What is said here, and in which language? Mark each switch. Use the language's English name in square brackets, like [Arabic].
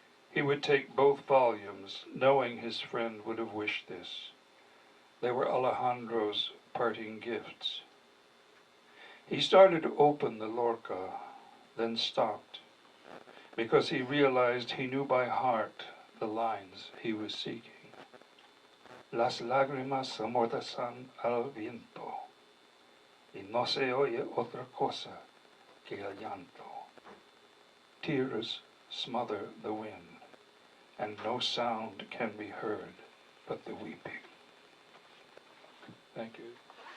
[English] He would take both volumes, knowing his friend would have wished this. They were Alejandro's parting gifts. He started to open the Lorca, then stopped, because he realized he knew by heart the lines he was seeking. [Spanish] Las lágrimas amordazan al viento, y no se oye otra cosa que el llanto. [English] Tears smother the wind, and no sound can be heard but the weeping. Thank you.